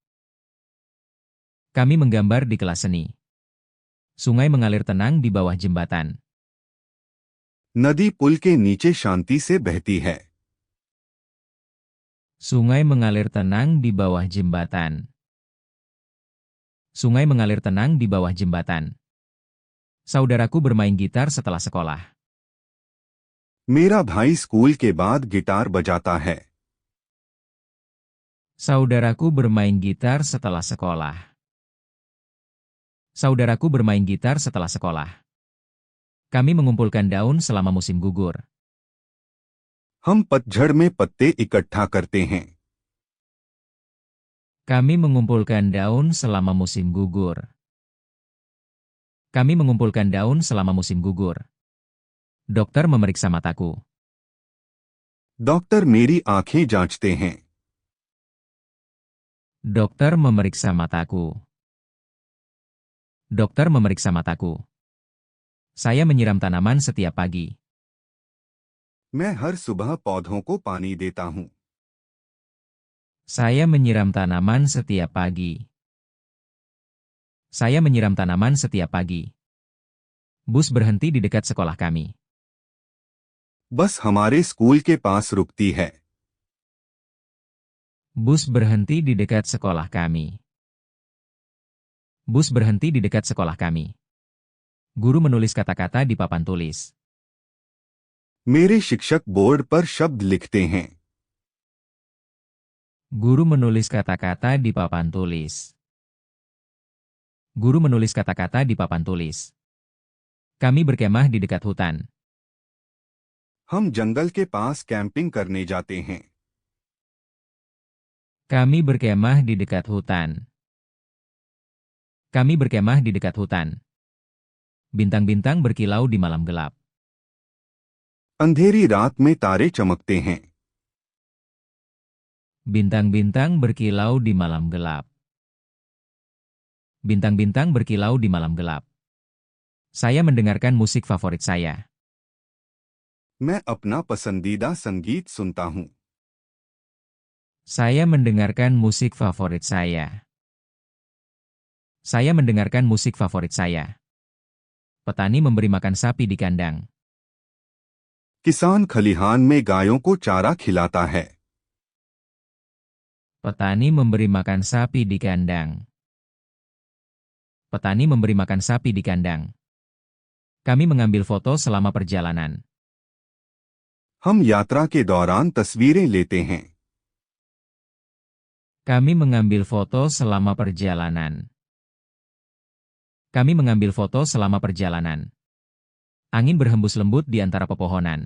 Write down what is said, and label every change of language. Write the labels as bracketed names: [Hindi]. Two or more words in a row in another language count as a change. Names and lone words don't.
[Indonesian] Kami menggambar di kelas seni. Sungai mengalir tenang di bawah jembatan. [Hindi] नदी पुल के नीचे शांति से बहती है। [Indonesian] Sungai mengalir tenang di bawah jembatan. Sungai mengalir tenang di bawah jembatan. Saudaraku bermain gitar setelah sekolah. [Hindi] मेरा भाई स्कूल के बाद गिटार बजाता है। [Indonesian] Saudaraku bermain gitar setelah sekolah. Saudaraku bermain gitar setelah sekolah. Kami mengumpulkan daun selama musim gugur. [Hindi] हम पतझड़ में पत्ते इकट्ठा करते हैं। [Indonesian] Kami mengumpulkan daun selama musim gugur. Kami mengumpulkan daun selama musim gugur. Dokter memeriksa mataku. [Hindi] डॉक्टर मेरी आंखें जांचते हैं। [Indonesian] Dokter memeriksa mataku. Dokter memeriksa mataku. Saya menyiram tanaman setiap pagi. [Hindi] मैं हर सुबह पौधों को पानी देता हूँ। [Indonesian] Saya menyiram tanaman setiap pagi. Saya menyiram tanaman setiap pagi. Bus berhenti di dekat sekolah kami. [Hindi] बस हमारे स्कूल के पास रुकती है। [Indonesian] Bus berhenti di dekat sekolah kami. Bus berhenti di dekat sekolah kami. Guru menulis kata-kata di papan tulis. [Hindi] मेरे शिक्षक बोर्ड पर शब्द लिखते हैं। [Indonesian] Guru menulis kata-kata di papan tulis. Guru menulis kata-kata di papan tulis. Kami berkemah di dekat hutan. [Hindi] हम जंगल के पास कैंपिंग करने जाते हैं। [Indonesian] Kami berkemah di dekat hutan. Kami berkemah di dekat hutan. Bintang-bintang berkilau di malam gelap. [Hindi] अंधेरी रात में तारे चमकते हैं। [Indonesian] Bintang-bintang berkilau di malam gelap. Bintang-bintang berkilau di malam gelap. Saya mendengarkan musik favorit saya. [Hindi] मैं अपना पसंदीदा संगीत सुनता हूँ। [Indonesian] Saya mendengarkan musik favorit saya. Saya mendengarkan musik favorit saya. Petani memberi makan sapi di kandang. [Hindi] किसान खलिहान में गायों को चारा खिलाता है। [Indonesian] Petani memberi makan sapi di kandang. Petani memberi makan sapi di kandang. Kami mengambil foto selama perjalanan. [Hindi] हम यात्रा के दौरान तस्वीरें लेते हैं। [Indonesian] Kami mengambil foto selama perjalanan. Kami mengambil foto selama perjalanan. Angin berhembus lembut di antara pepohonan.